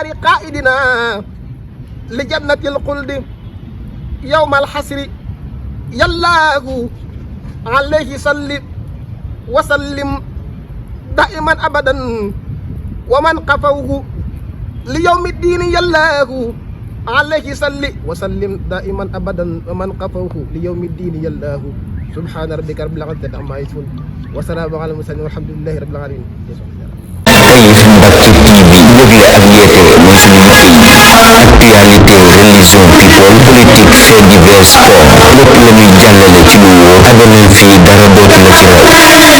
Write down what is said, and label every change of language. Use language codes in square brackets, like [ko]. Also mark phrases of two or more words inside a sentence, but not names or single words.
[ar] قائدنا لجنة الخلد يوم الحسر يا الله عليه صل وسلم دائما أبدا ومن قفوه ليوم الدين يا الله عليه صل وسلم دائما أبدا ومن قفوه ليوم الدين يا الله سبحان ربك رب العزة عما يصفون وسلام على المرسلين والحمد لله رب العالمين. [wo] Taif Mbacke TV yëgle ak yeete mooy suñu liggéey [fr] actualité religion people politique fait divers sport [wo] lépp la ñuy jàllale ci lu wóor abonné fii dara dootu la ci raw